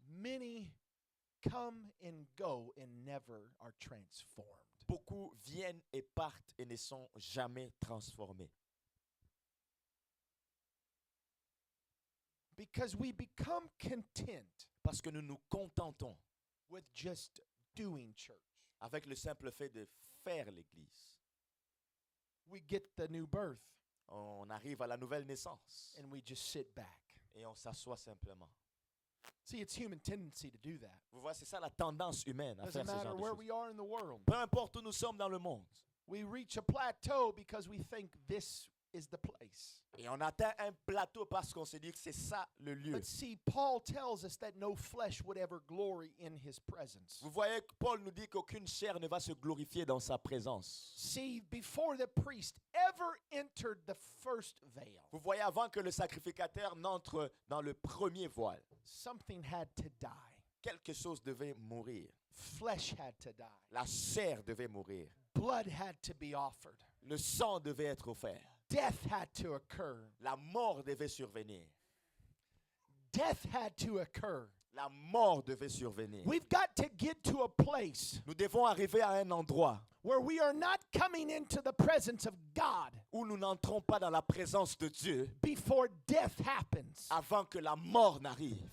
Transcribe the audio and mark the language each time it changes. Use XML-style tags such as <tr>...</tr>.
<en>many come and go and never are transformed.</en> <fr>beaucoup viennent et partent et ne sont jamais transformés.</fr> <en>Because we become content</en> <fr>Parce que nous nous contentons</fr> <en>with just doing church.</en> <fr>avec le simple fait de faire l'Église.</fr> <en>We get the new birth</en> <fr>On arrive à la nouvelle naissance</fr> <en>and we just sit back.</en> <fr>et on s'assoit simplement.</fr> <en>See, it's human tendency to do that.</en> <fr>Vous voyez, c'est ça la tendance humaine à</fr> <en>Doesn't</en> <fr>faire ce</fr> <en>matter</en> <fr>genre de</fr> <en>where</en> <fr>choses.</fr> <en>we are in the world.</en> <fr>Peu importe où nous sommes dans le monde.</fr> <en>We reach a plateau because we think this is the place.</en> <fr>Et on atteint un plateau parce qu'on se dit que c'est ça le lieu.</fr> <en>But see, Paul tells us that no flesh would ever glory in his presence.</en> <fr>Vous voyez que Paul nous dit qu'aucune chair ne va se glorifier dans sa présence.</fr> <en>See, before the priest ever entered the first veil,</en> <fr>Vous voyez, avant que le sacrificateur n'entre dans le premier voile,</fr> <en>something had to die.</en> <fr>quelque chose devait mourir.</fr> <en>Flesh had to die.</en> <fr>La chair devait mourir.</fr> <en>Blood had to be offered.</en> <fr>Le sang devait être offert.</fr> <en>Death had to occur.</en> <fr>La mort devait survenir.</fr> <en>Death had to occur.</en> <fr>La mort devait survenir.</fr> <en>We've got to get to a place</en> <fr>Nous devons arriver à un endroit</fr> <en>where we are not coming into the presence of God</en> <fr>où nous n'entrons pas dans la présence de Dieu</fr> <en>before death happens.</en> <fr>avant que la mort n'arrive.</fr>